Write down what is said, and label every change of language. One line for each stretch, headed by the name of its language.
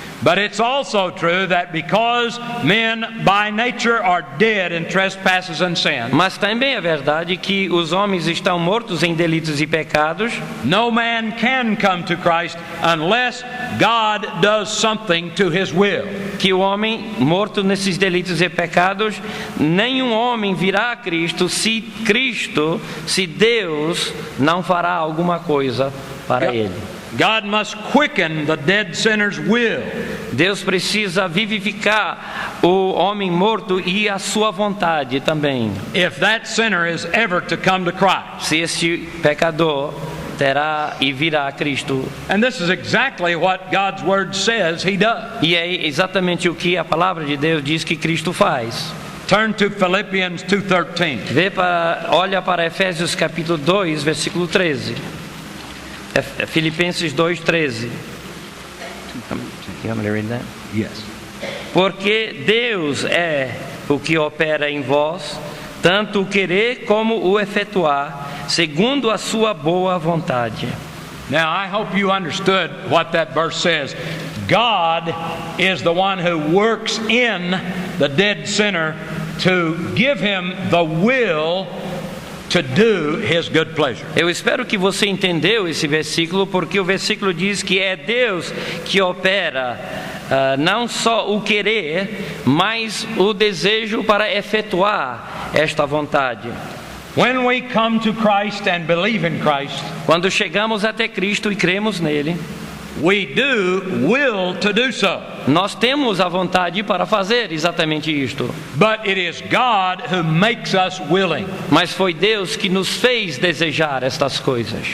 English: But it's also true that because men by nature are dead in trespasses and sin,
Portuguese: Mas também é verdade que os homens estão mortos em delitos e pecados.
English: no man can come to Christ unless God does something to his will.
Portuguese: Que o homem morto nesses delitos e pecados, nenhum homem virá a Cristo se Deus não fará alguma coisa para ele.
English: God must quicken the dead sinner's will.
Portuguese: Deus precisa vivificar o homem morto e a sua vontade também.
English: if that sinner is ever to come to Christ.
Portuguese: Se este pecador terá e virá a Cristo.
English: And this is exactly what God's Word says He does.
Portuguese: E é exatamente o que a palavra de Deus diz que Cristo faz.
English: Turn to Philippians 2:13.
Portuguese: Olha para Efésios capítulo 2, versículo 13. Filipenses 2:13.
English: You want me to read that? Yes.
Portuguese: Porque Deus é o que opera em vós, tanto o querer como o efetuar, segundo a sua boa vontade.
English: Now, I hope you understood what that verse says. God is the one who works in the dead sinner to give him the will to do His good pleasure.
Portuguese: Eu espero que você entendeu esse versículo, porque o versículo diz que é Deus que opera não só o querer, mas o desejo para efetuar esta vontade.
English: When we come to Christ and believe in Christ,
Portuguese: Quando chegamos até Cristo e cremos nele,
English: we do will to do so.
Portuguese: nós temos a vontade para fazer exatamente isto.
English: But it is God who makes us willing.
Portuguese: Mas foi Deus que nos fez desejar estas coisas.